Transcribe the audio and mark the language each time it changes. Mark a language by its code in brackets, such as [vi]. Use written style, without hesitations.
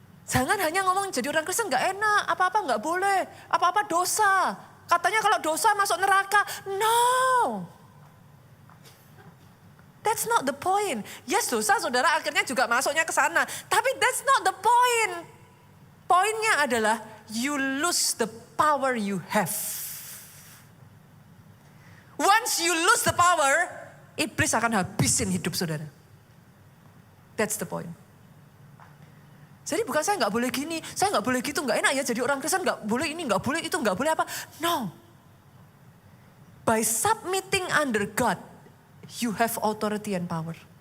[id] Jangan hanya ngomong jadi orang Kristen gak enak, apa-apa gak boleh, apa-apa dosa. Katanya kalau dosa masuk neraka, no. [en] That's not the point. [id] Yes, dosa saudara akhirnya juga masuknya ke sana. [en] Tapi that's not the point. [id] Poinnya adalah [en] you lose the power you have. Once you lose the power, [id] iblis akan habisin hidup saudara. [en] That's the point. [id] Jadi bukan saya nggak boleh gini, saya nggak boleh gitu, nggak enak ya jadi orang Kristen, nggak boleh ini, nggak boleh itu, nggak boleh apa. [en] No. By submitting under God, you have authority and power.